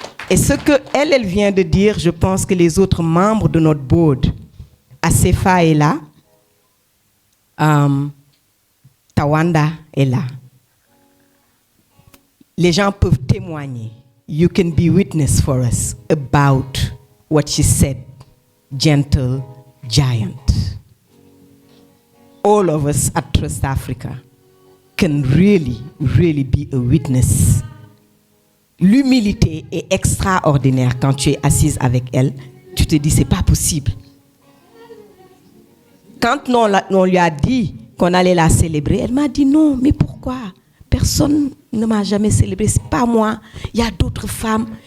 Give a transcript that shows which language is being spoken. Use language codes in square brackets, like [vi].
[fr] Et ce qu'elle vient de dire, je pense que les autres membres de notre board, Asefa est là, Tawanda est là. Les gens peuvent témoigner. [en] You can be witness for us about what she said, gentle giant. All of us at Trust Africa can really be a witness. [fr] L'humilité est extraordinaire quand tu es assise avec elle. Tu te dis, c'est pas possible. Quand on lui a dit qu'on allait la célébrer, elle m'a dit non, mais pourquoi? personne ne m'a jamais célébré, c'est pas moi. Il y a d'autres femmes.